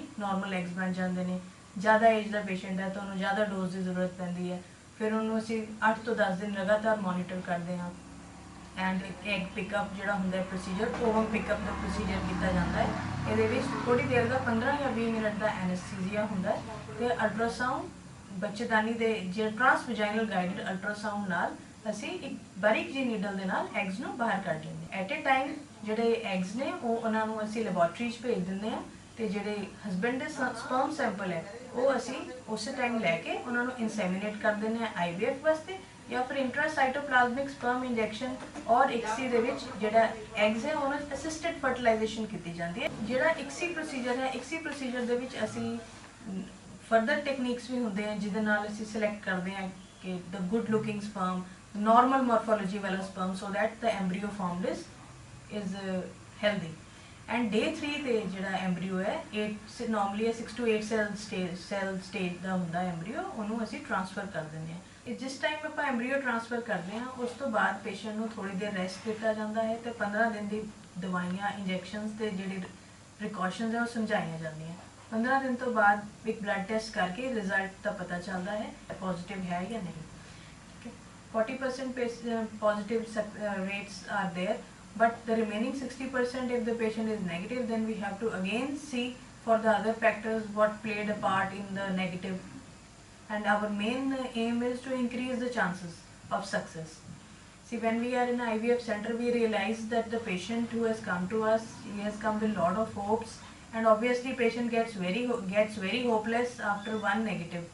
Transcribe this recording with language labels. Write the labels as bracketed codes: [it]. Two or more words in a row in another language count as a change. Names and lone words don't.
[en] normal eggs [hi] बन जाते हैं ज़्यादा एज का पेशेंट है तो उन्होंने ज़्यादा डोज की जरूरत पैंती है फिर उन्होंने असी 8 to 10 दिन लगातार मॉनिटर करते हैं [en] and egg pickup [hi] जो होंगे [en] procedure ovum pickup [hi] का प्रोसीजर किया जाता है ये थोड़ी देर का 15 या 20 मिनट का एनेस्थीजिया होंगे तो अल्ट्रासाउंड बच्चेदानी के जो [en] transvaginal guided ultrasound [hi] नाल [pa] ਅਸੀਂ ਇੱਕ ਬਾਰੀਕ ਜਿਹੀ ਨੀਡਲ ਦੇ ਨਾਲ ਐਗਸ ਨੂੰ ਬਾਹਰ ਕੱਢ ਲੈਂਦੇ ਹਾਂ। [en] at a time [pa] ਜਿਹੜੇ ਐਗਸ ਨੇ ਉਹ ਉਹਨਾਂ ਨੂੰ ਅਸੀਂ ਲੈਬੋਰਟਰੀ 'ਚ ਭੇਜ ਦਿੰਦੇ ਹਾਂ, ਤੇ ਜਿਹੜੇ ਹਸਬੈਂਡ ਦੇ [en] sperm sample [pa] ਹੈ ਉਹ ਅਸੀਂ ਉਸੇ ਟਾਈਮ ਲੈ ਕੇ ਉਹਨਾਂ ਨੂੰ ਇਨਸੈਮੀਨੇਟ ਕਰ ਦਿੰਦੇ ਹਾਂ IVF ਵਾਸਤੇ, ਜਾਂ ਫਿਰ [en] intracytoplasmic sperm injection [pa] ਔਰ ICSI ਦੇ ਵਿੱਚ ਜਿਹੜਾ ਐਗਸ ਹੈ ਉਹਨਾਂ ਦੀ [en] assisted fertilization [pa] ਕੀਤੀ ਜਾਂਦੀ ਹੈ। ਜਿਹੜਾ ICSI ਪ੍ਰੋਸੀਜਰ ਹੈ, ICSI ਪ੍ਰੋਸੀਜਰ ਦੇ ਵਿੱਚ ਅਸੀਂ [en] further techniques [pa] ਵੀ ਹੁੰਦੇ हैं ਜਿਹਦੇ ਨਾਲ ਅਸੀਂ ਸਿਲੈਕਟ ਕਰਦੇ ਹਾਂ ਕਿ [en] the good looking sperm, normal morphology वाला sperm, so that the embryo formed is healthy. And day 3 [pa] ਤੇ ਜਿਹੜਾ embryo ਹੈ 8 [en] normally 6 to 8 cell stage [pa] ਦਾ ਹੁੰਦਾ embryo, ਉਹਨੂੰ ਅਸੀਂ ਟ੍ਰਾਂਸਫਰ ਕਰ ਦਿੰਦੇ ਹਾਂ। ਜਿਸ ਟਾਈਮ ਆਪਾਂ embryo ਟ੍ਰਾਂਸਫਰ ਕਰਦੇ ਹਾਂ ਉਸ ਤੋਂ ਬਾਅਦ ਪੇਸ਼ੈਂਟ ਨੂੰ ਥੋੜੀ ਦੇਰ ਰੈਸਟ ਦਿੱਤਾ ਜਾਂਦਾ ਹੈ ਤੇ 15 ਦਿਨ ਦੀ ਦਵਾਈਆਂ ਇੰਜੈਕਸ਼ਨਸ ਤੇ ਜਿਹੜੀ ਪ੍ਰੀਕਾਸ਼ਨਸ ਹੈ ਉਹ ਸਮਝਾਈਆਂ ਜਾਂਦੀਆਂ। 15 ਦਿਨ ਤੋਂ ਬਾਅਦ ਇੱਕ [en] blood test [pa] ਕਰਕੇ ਰਿਜ਼ਲਟ ਦਾ ਪਤਾ ਚੱਲਦਾ ਹੈ ਪੋਜ਼ਿਟਿਵ ਹੈ ਜਾਂ ਨਹੀਂ। [en] 40% positive rates are there, but the remaining 60%, if the patient is negative, then we have to again see for the other factors what played a part in the negative, and our main aim is to increase the chances of success. See, when we are in an IVF center, we realize that the patient who has come to us, he has come with lot of hopes, and obviously patient gets very hopeless after one negative.